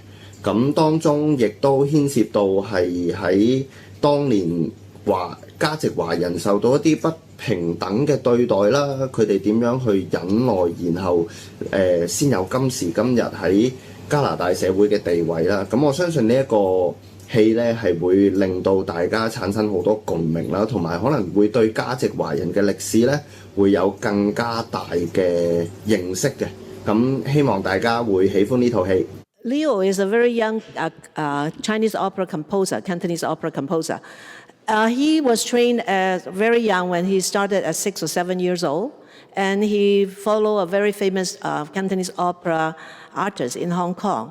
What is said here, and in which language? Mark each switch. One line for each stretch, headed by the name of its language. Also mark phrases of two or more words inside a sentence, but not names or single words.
Cantonese: 咁當中亦都牽涉到係喺當年價值華人受到一啲不平等嘅對待啦，佢哋點樣去忍耐，然後先有今時今日喺加拿大社會嘅地位啦。咁我相信呢一個戲咧係會令到大家產生好多共鳴啦，同埋可能會對價值華人嘅歷史咧會有更加大嘅認識嘅。咁希望大家會喜歡呢套戲。
English: Leo is a very young Chinese opera composer, Cantonese opera composer. He was trained very young when he started at 6 or 7 years old, and he followed a very famous Cantonese opera artist in Hong Kong.